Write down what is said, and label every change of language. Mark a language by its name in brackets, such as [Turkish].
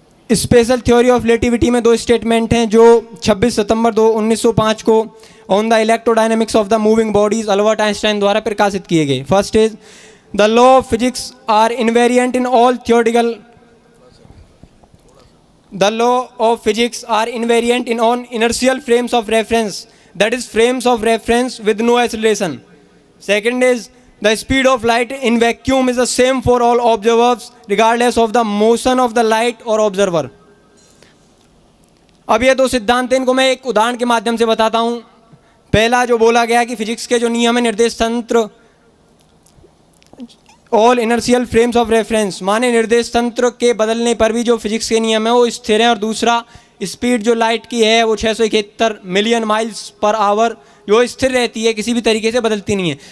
[Hindi] Special theory of relativity में दो statement हैं जो 26 सितंबर 1905 को [English] on the electrodynamics of the moving bodies [Hindi] Albert Einstein द्वारा प्रकाशित किए गए। [English] First is the law of physics are invariant in all theoretical The law of physics are invariant in all inertial frames of reference, that is frames of reference with no acceleration. Second is the speed of light in vacuum is the same for all observers regardless of the motion of the light or observer. [Hindi] अब ये दो सिद्धांत हैं, इनको मैं एक उदाहरण के माध्यम से बताता हूँ। पहला जो बोला गया कि फिजिक्स के जो नियम है निर्देश तंत्र [English] all inertial frames of reference, [Hindi] माने निर्देश तंत्र के बदलने पर भी जो फिजिक्स के नियम है वो स्थिर है। और दूसरा स्पीड जो लाइट की है वो [English] 671 million miles per hour [Hindi] जो स्थिर रहती है, किसी भी तरीके से बदलती नहीं है।